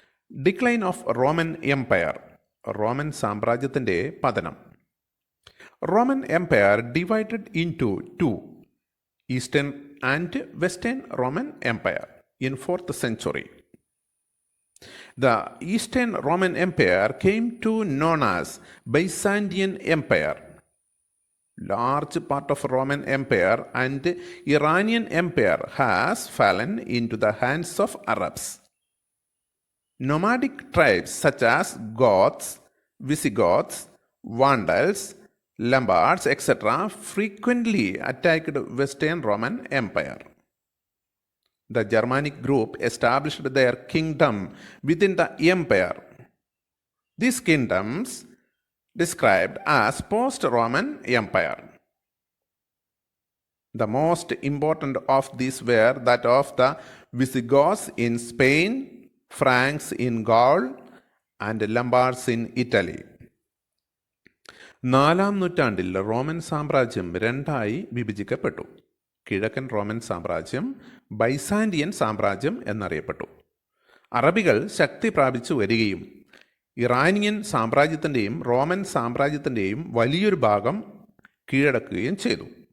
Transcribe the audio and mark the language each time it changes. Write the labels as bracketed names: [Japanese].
[English] Decline of Roman Empire. [Malayalam] Roman സാമ്രാജ്യത്തിൻ്റെ പതനം. [English] Roman Empire divided into 2, Eastern and Western Roman Empire in 4th century. The Eastern Roman Empire came to known as Byzantine Empire. Large part of Roman Empire and Iranian Empire has fallen into the hands of Arabs. Nomadic tribes such as Goths, Visigoths, Vandals, Lombards, etc. frequently attacked Western Roman Empire. The Germanic group established their kingdom within the empire. These kingdoms described as post-Roman Empire. The most important of these were that of the Visigoths in Spain, Franks in Gaul, and Lombards in Italy. [Malayalam] 4-ാം നൂറ്റാണ്ടിൽ Roman സാമ്രാജ്യം രണ്ടായി വിഭജിക്കപ്പെട്ടു. കിഴക്കൻ Roman സാമ്രാജ്യം Byzantine സാമ്രാജ്യം എന്നറിയപ്പെട്ടു. അറബികൾ ശക്തി പ്രാപിച്ചു വരികയും Iranian സാമ്രാജ്യത്തിൻ്റെയും Roman സാമ്രാജ്യത്തിൻ്റെയും വലിയൊരു ഭാഗം കീഴടക്കുകയും ചെയ്തു.